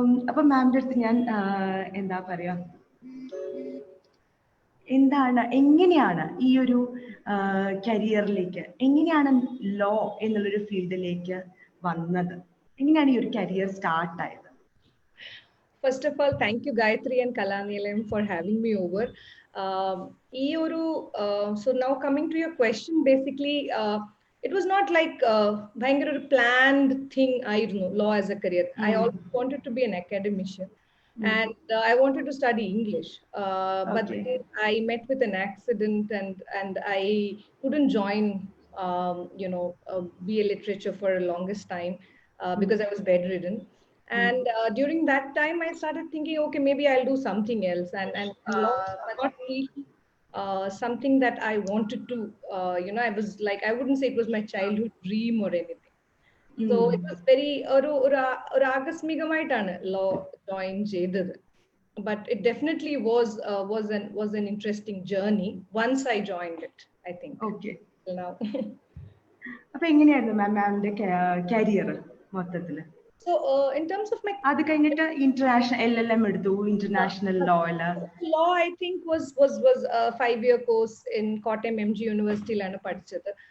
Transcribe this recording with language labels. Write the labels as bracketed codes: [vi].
[ml] അപ്പം മാമിൻ്റെ അടുത്ത് ഞാൻ എന്താ പറയാ, എങ്ങനെയാണ് ഈ ഒരു കരിയറിലേക്ക്, എങ്ങനെയാണ് ലോ എന്നുള്ളൊരു ഫീൽഡിലേക്ക് വന്നത്, എങ്ങനെയാണ് ഈ ഒരു കരിയർ സ്റ്റാർട്ട് ആയത്? [en] First of all, thank you Gayatri and Kalanilayam for having me over. So now coming to your question, basically it was not like bhayangara planned thing law as a career. I always wanted to be an academician. And I wanted to study English, but then I met with an accident and I couldn't join, BA literature for a longest time because I was bedridden. And during that time, I started thinking, okay, maybe I'll do something else, and not really something that I wanted to. I was like, I wouldn't say it was my childhood dream or anything. So it was very ആകസ്മികമായിട്ടാണ് law join ചെയ്തത്. But it definitely was an interesting journey once I joined it, I think. Okay. Now. [ml] അപ്പോൾ എങ്ങനെയായിരുന്നു മാമിന്റെ career മൊത്തത്തിൽ? [en] So in terms of my, [ml] അത് കഴിഞ്ഞിട്ട് international LLM എടുത്തു, international law [en] I think was 5-year course in Kottayam MG University ലാണ് പഠിച്ചത്.